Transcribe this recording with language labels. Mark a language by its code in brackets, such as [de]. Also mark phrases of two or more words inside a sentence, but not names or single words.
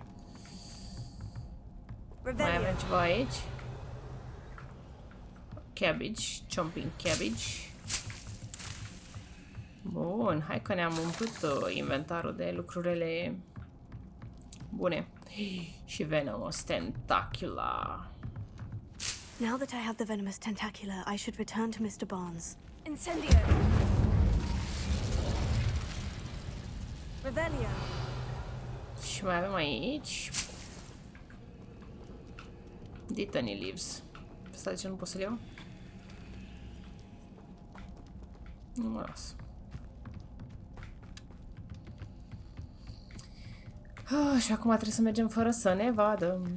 [ro] Mai avem ceva aici. [en] Cabbage, chomping cabbage. [ro] Bun, hai că ne-am umplut inventarul de lucrurile bune. Și venomous tentacula. [en] Now that I have the venomous tentacula, I should return to Mr. Barnes. Incendio! Revelio! [ro] Și mai avem aici [en] Dittany leaves. [ro] Stai, de ce nu pot să le iau? Nu mă las. Și acum trebuie să mergem fără să ne vadă.